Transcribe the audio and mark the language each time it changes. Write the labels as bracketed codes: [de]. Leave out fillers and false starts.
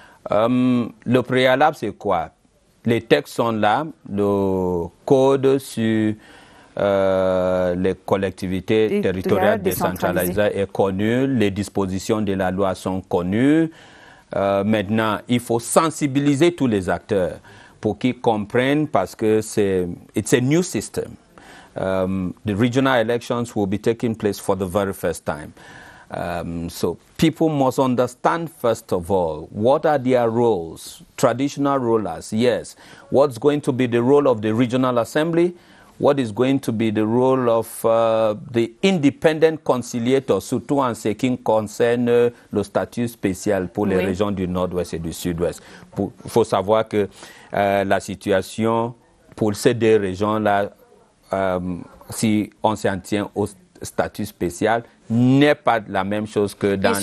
[fr] Le préalable, c'est quoi? Les textes sont là, le code sur les collectivités territoriales décentralisées est connu, les dispositions de la loi sont connues. Maintenant, il faut sensibiliser tous les acteurs pour qu'ils comprennent parce que [en] it's a new system. The regional elections will be taking place for the very first time. So people must understand, first of all, what are their roles, traditional rulers, yes. What's going to be the role of the regional assembly? What is going to be the role of the independent conciliator, [fr] surtout en ce qui concerne le statut spécial pour les régions du Nord-Ouest et du Sud-Ouest. Il faut savoir que la situation pour ces deux régions-là, si on s'en tient au statut spécial, n'est pas la même chose que dans